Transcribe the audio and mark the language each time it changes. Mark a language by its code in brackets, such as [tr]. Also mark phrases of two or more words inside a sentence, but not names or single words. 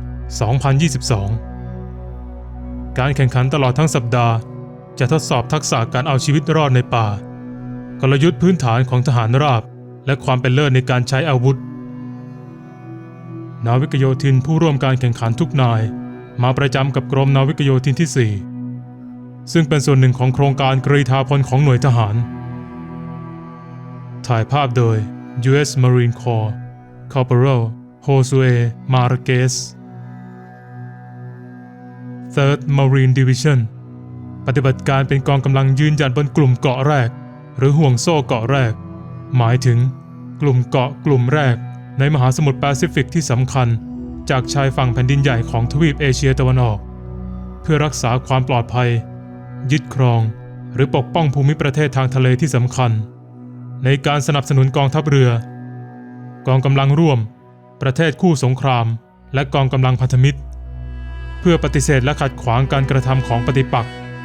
[th] 2022 การแข่งขันตลอดทั้งสัปดาห์จะทดสอบทักษะการเอาชีวิตรอดในป่ากลยุทธ์พื้นฐานของทหารราบและความเป็นเลิศในการใช้อาวุธนาวิกโยธินผู้ร่วมการแข่งขันทุกนายมาประจำกับกรมนาวิกโยธินที่ 4ซึ่งเป็นส่วนหนึ่งของโครงการกรีฑาพลของหน่วยทหารถ่ายภาพโดย U.S. Marine Corps Corporal Josue Marquez 3rd Marine Division ปฏิบัติการเป็นกองกำลังยืนหยัดบนกลุ่มเกาะแรกหรือห่วงโซ่เกาะแรกห มายถึงกลุ่มเกาะกลุ่มแรกในมหาสมุทรแปซิฟิกที่สำคัญจากชายฝั่งแผ่นดินใหญ่ของทวีปเอเชียตะวันออกเพื่อรักษาความปลอดภัยยึดครองหรือปกป้องภูมิประเทศทางทะเลที่สำคัญในการสนับสนุนกองทัพเรือกองกำลังร่วมประเทศคู่สงครามและกองกำลังพันธมิตรเพื่อปฏิเสธและขัดขวางการกระทำของปฏิปักษ์